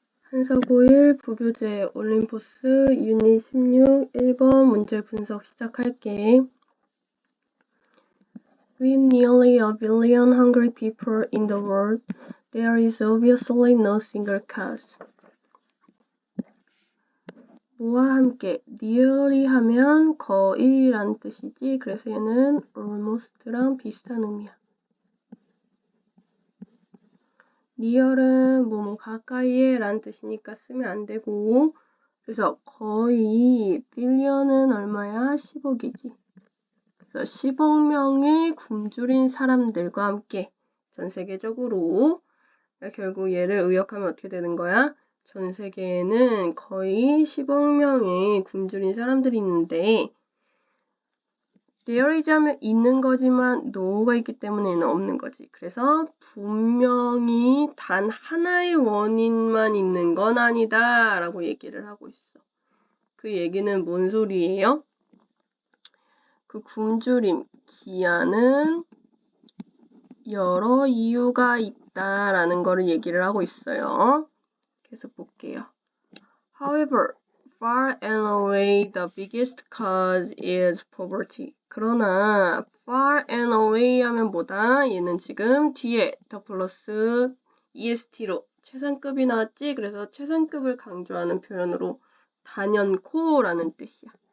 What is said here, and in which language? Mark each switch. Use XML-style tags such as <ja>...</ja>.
<ko>한서고1 부교재 올림포스 유닛 16 1번 문제 분석 시작할게.</ko> <en>With nearly a billion hungry people in the world, there is obviously no single cause.</en> <ko>뭐와 함께, nearly 하면 거의란 뜻이지. 그래서 얘는 almost랑 비슷한 의미야. near은 뭐뭐 가까이에 란 뜻이니까 쓰면 안 되고, 그래서 거의 billion은 얼마야? 10억이지. 그래서 10억 명의 굶주린 사람들과 함께 전 세계적으로, 그러니까 결국 얘를 의역하면 어떻게 되는 거야? 전 세계에는 거의 10억 명의 굶주린 사람들이 있는데 there is 하면 있는 거지만 no가 있기 때문에 얘는 없는 거지. 그래서 분명히 단 하나의 원인만 있는 건 아니다 라고 얘기를 하고 있어. 그 얘기는 뭔 소리예요? 그 굶주림, 기한은 여러 이유가 있다라는 거를 얘기를 하고 있어요. 계속 볼게요.</ko> <en>However, far and away the biggest cause is poverty.</en> <ko>그러나</ko> <en>far and away</en> <ko>하면 뭐다? 얘는 지금 뒤에 더 플러스 EST로 최상급이 나왔지? 그래서 최상급을 강조하는 표현으로 단연코라는 뜻이야.</ko>